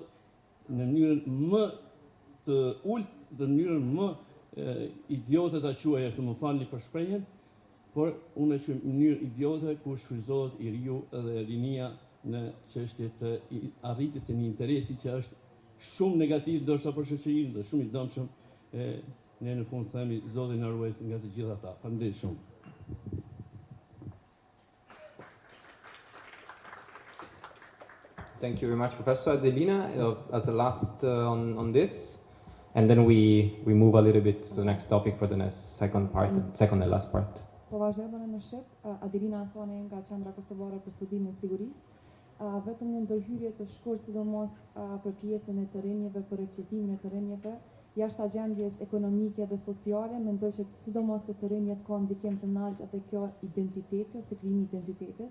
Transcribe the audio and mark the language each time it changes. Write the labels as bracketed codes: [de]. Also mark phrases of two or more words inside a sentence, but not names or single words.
[sq] në mënyrën më të ulët, në mënyrën më idiote ta quaj, është, më falni për shprehjen, por unë që në mënyrë idiote kur shfryzohet i riu dhe rinia në çështje të arritjes të një interesi që është shumë negativ ndoshta për shoqërinë dhe shumë i dëmshëm, ne në fund themi Zoti na ruaj nga të gjitha ata. Faleminderit shumë. [en] Thank you very much, Professor Adelina, as a last on this, and then we move a little bit to the next topic for the second and last part. [sq] Po vazhdojmë në shqip, Adelina Asone nga Qendra Kosovare për Studimin e Sigurisë. Vetëm një ndërhyrje të shkurt sidomos për pjesën e të rinjeve, për rekrutimin e të rinjeve, jashtë agjendjes ekonomike dhe sociale, mendoj që sidomos të rinjet ka ndikim të lartë edhe kjo identiteti ose krijimi i identitetit.